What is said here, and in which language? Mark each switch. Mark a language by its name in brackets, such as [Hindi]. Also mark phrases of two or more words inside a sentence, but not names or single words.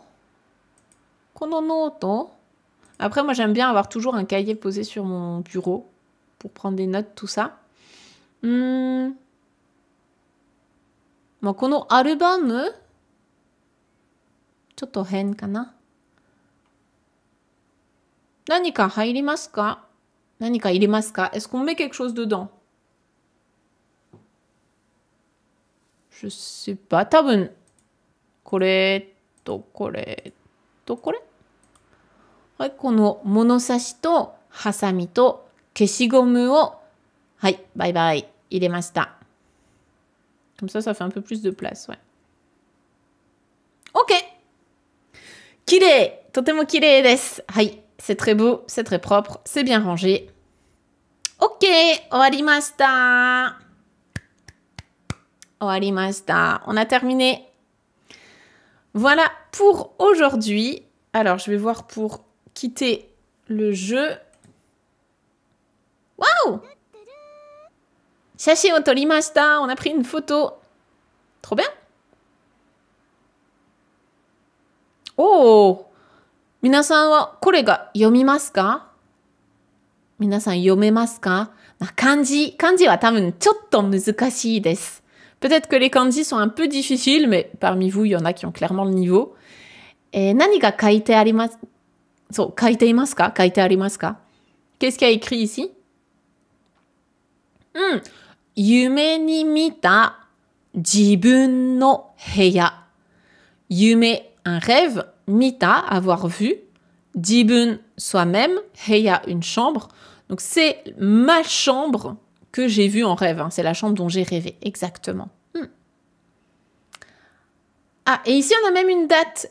[Japanese] このノート？ [French] Après, moi, j'aime bien avoir toujours un cahier posé sur mon bureau pour prendre des notes, tout ça. [Japanese] まあ、このアルバムちょっと変かな。何か入りますか？何か入れますか？ [French] Est-ce qu'on met quelque chose dedans? Je sais pas. [Japanese] 多分、これとこれとこれ。はい、この物差しとハサミと消しゴムを、はい、バイバイ、入れました。 [French] Comme ça, ça fait un peu plus de place, ouais. [Japanese] OK! 綺麗！とても綺麗です。 [French] はい。C'est très beau, c'est très propre, c'est bien rangé. [Japanese] OK! 終わりました。終わりました。 [French] On a terminé. Voilà pour aujourd'hui. Alors, je vais voir pour quitter le jeu. Waouh! [Japanese] 写真を撮りました。 [French] On a pris une photo. Trop bien. Oh! [Japanese] 皆さんはこれが読みますか？皆さん読めますか？漢字は多分ちょっと難しいです。 [French] Peut-être que les kanji sont un peu difficiles, mais parmi vous, il y en a qui ont clairement le niveau. [Japanese] 何が書いてあります？そう、書いていますか？書いてありますか？ [French] Qu'est-ce qu'il y a écrit ici? [Japanese] 夢に見た自分の部屋。 [French] 夢、un rêve, mita, avoir vu, jibun, soi-même, heya, une chambre. Donc c'est ma chambre que j'ai vue en rêve. Hein. C'est la chambre dont j'ai rêvé, exactement. Ah, et ici on a même une date.